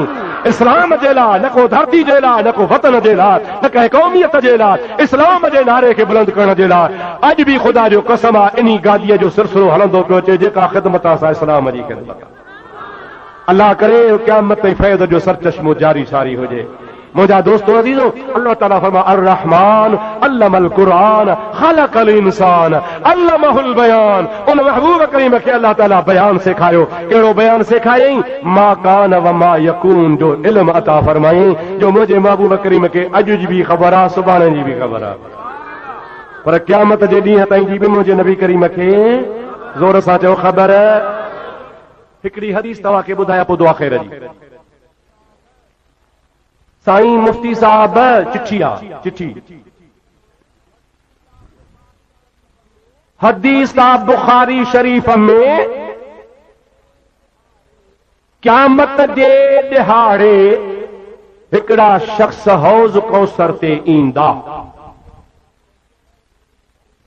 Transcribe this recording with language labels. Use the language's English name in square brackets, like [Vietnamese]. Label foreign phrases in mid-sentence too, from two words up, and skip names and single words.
[Sindhi] इस्लाम जे लाइ, न को धरती जे लाइ, न को वतन जे लाइ, न कंहिं क़ौमियत जे लाइ, इस्लाम जे नारे खे बुलंद करण जे लाइ। अॼु बि ख़ुदा जो कसम आहे, इन गादीअ जो सिलसिलो हलंदो पियो अचे, जेका ख़िदमत असां इस्लाम जी ख़िदमत। अल्लाह करे क़यामत ताईं फैज़ जो सरचश्मो जारी सारी हुजे। मुंहिंजा दोस्तो अज़ीज़ो, अल्लाह ताला फरमा [Arabic] الرحمن علم القرآن خلق الإنسان علمه البيان. [Sindhi] उन महबूब करीम खे अल्लाह ताला बयान सेखारियो। कहिड़ो बयान सेखारियईं? [Arabic] ما كان وما يكون [Sindhi] जो इल्म अता फरमायईं, जो मुंहिंजे महबूब करीम खे अॼु जी बि ख़बर आहे, सुभाणे जी बि ख़बर आहे, पर क़यामत जे ॾींहं ताईं जी बि मुंहिंजे नबी करीम खे ज़ोर सां चओ ख़बर। हिकिड़ी हदीस तव्हांखे ॿुधायां पोइ दुआ ख़ैर जी। साईं मुफ्ती साहब चिठी आहे, चिठी हदीस का बुखारी शरीफ में क़यामत जे ॾिहाड़े हिकिड़ा शख्स हौज़ कौसर ते ईंदा।